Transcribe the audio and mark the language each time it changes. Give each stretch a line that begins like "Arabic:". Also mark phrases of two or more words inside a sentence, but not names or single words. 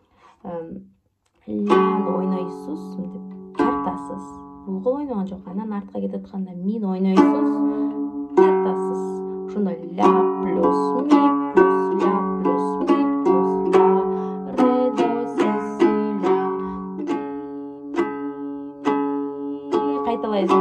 Kyrgyz: ляны ойнойсуз, мынтип тартасыз. Бул кол ойногон жок, анан артка кетип атканда мини ойнойсуз, тартасыз. Ошондо ля плюс ми плюс ля плюс ми плюс ля ре до си си ля. Кайталайсың.